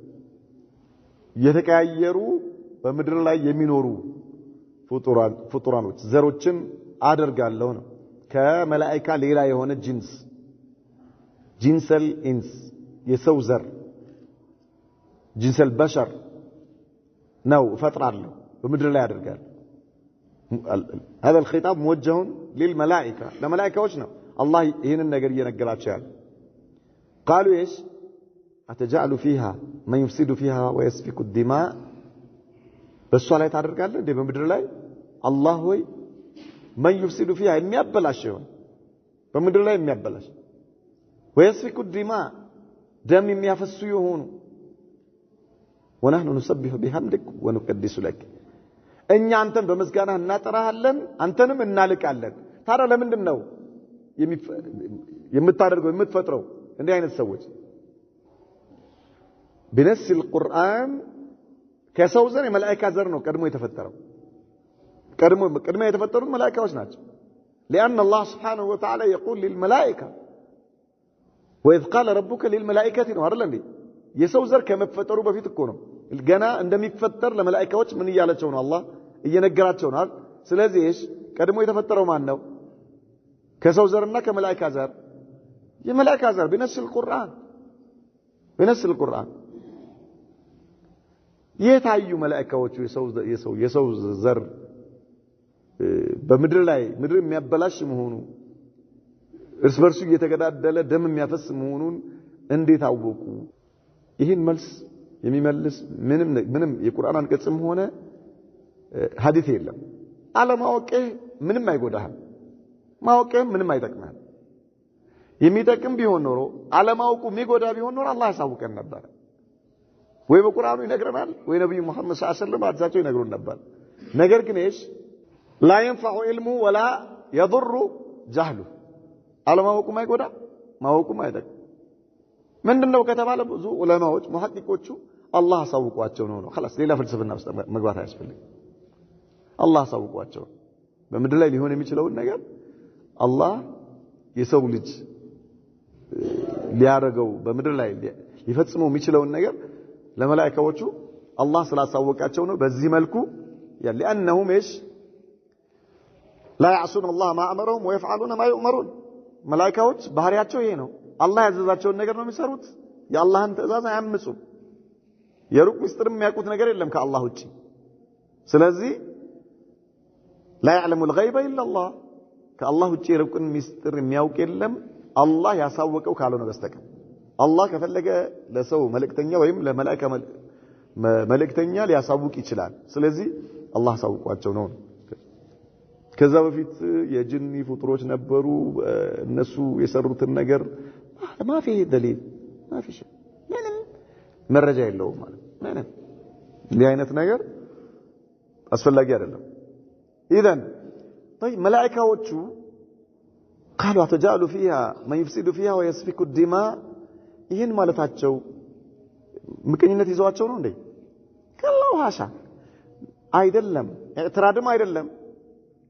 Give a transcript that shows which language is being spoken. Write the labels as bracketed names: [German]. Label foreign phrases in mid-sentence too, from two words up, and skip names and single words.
[Amharic] የተቀያየሩ በምድር ላይ የሚኖሩ ፍጡራኖች ዘሮችን አደርጋለሁ ነው ከመላእክት ሌላ የሆነ ጂንሰል ኢንስ የሰው ዘር ጂንሰል በሸር ነው ፈጥራለሁ በምድር ላይ አደርጋለሁ [Arabic] هذا الخطاب موجه للملائكه [Amharic] ለመላእክቶች ነው አላህ ይሄንን ነገር እየነገራቸው ያለው [Arabic] قالوا ايش اتجعل فيها من يفسد فيها ويسفك الدماء [Amharic] በሷ ላይ ታደርጋለህ እንዴ በምድር ላይ አላህ ሆይ [Arabic] من يفسد فيها [Amharic] የሚያበላሽ ይሆን በምድር ላይ የሚያበላሽ [Arabic] ويسفك الدماء [Amharic] ደም የሚያፈሱ ይሆኑ [Arabic] ونحن نسبح بحمدك ونقدس لك [Amharic] እኛ አንተን በመስጋና እናጠራሃለን አንተንም እናልቃለን ታዲያ ለምንድን ነው የምታደርገው የምትፈጥረው እንዲህ አይነት ሰዎች [Arabic] بنفس القرآن [Amharic] ከሰው ዘር የመላእክት ዘር ነው ቀድሞ የተፈጠረው ቀድሞ የተፈጠሩት መላእክቶች ናቸው [Arabic] لأن الله سبحانه وتعالى يقول للملائكة وإذ قال ربك للملائكة [Amharic] ነው አይደል እንዴ የሰው ዘር ከመፈጠሩ በፊት እኮ ነው ገና እንደሚፈጠር ለመላእክቶች ምን ይያላቸው ነው አላህ እየነገራቸው ነው ስለዚህ ቀድሞ የተፈጠረው ማን ነው ከሰው ዘርና ከመላእክት ዘር የመላእክት ዘር بنفس القرآن የታዩ መላእክቶቹ የሰው ዘር በምድር ላይ ምድር የሚያበላሽ መሆኑ እርስ በርሱ እየተገዳደለ ደም የሚያፈስ መሆኑን እንዴት አወቁ ይህን መልስ የሚመልስ ምንም የቁርአን አንቀጽም ሆነ ሐዲስ የለም አለማወቅህ ምንም አይጎዳህም ማወቅህ ምንም አይጠቅምህም የሚጠቅም ቢሆን ኖሮ አለማወቁ የሚጎዳ ቢሆን ኖሮ አላህ ያሳውቀን ነበር ወይ በቁርአኑ ይነግረናል ወይ ነብዩ መሐመድ ሰለላሁ ዐለይሂ ወሰለም አዛቸው ይነግሩን ነበር ነገር ግን [Arabic] لا ينفع علمه ولا يضر جهله [Amharic] አለማወቁ ማይጎዳ ማወቁ ማይጠቅም ምንድነው ከተባለ ብዙ ዑለማዎች ሙሐቂቆቹ አላህ አሳውቋቸው ነው خلاص ሌላ ፍልስፍና ውስጥ መግባት አያስፈልግም አላህ አሳውቋቸው በምድር ላይ ሊሆን የሚችለውን ነገር አላህ የሰው ልጅ ሊያረገው በምድር ላይ ሊፈጽመው የሚችለውን ነገር ለመላእክቶቹ አላህ ስላሳወቃቸው ነው በዚህ መልኩ [Arabic] لانهم ايش لا يعصون الله ما امرهم ويفعلون ما يؤمرون [Amharic] መላእክቶች ባህሪያቸው ይሄ ነው አላህ ያዘዛቸውን ነገር ነው የሚሰሩት የአላህን ትእዛዝ አያምፁም የሩቅ ምስጢርም የሚያውቁት ነገር የለም ከአላህ ውጪ ስለዚህ [Arabic] لا يعلم الغيب الا الله [Amharic] ከአላህ ውጪ የሩቅን ምስጢር የሚያውቅ የለም አላህ ያሳወቀው ካልሆነ በስተቀር አላህ ከፈለገ ለሰው መልእክተኛ ወይም ለመላእክት መልእክተኛ ሊያሳውቅ ይችላል ስለዚህ አላህ ያሳውቋቸው ነው ከዛ በፊት የጅኒ ፍጡሮች ነበሩ እነሱ የሰሩትን ነገር [Arabic] ما في دليل ما في شيء [Amharic] ምንም መረጃ የለውም ማለት ምንም እንዲህ አይነት ነገር አስፈላጊ አይደለም [Arabic] اذا طيب [Amharic] መላእክቶቹ [Arabic] قالوا تجعل فيها من يفسد فيها ويسفك الدماء [Amharic] ይሄን ማለታቸው ምቀኝነት ይዟቸው ነው እንዴ [Arabic] كلا حاشا [Amharic] አይደለም ኢዕትራድም አይደለም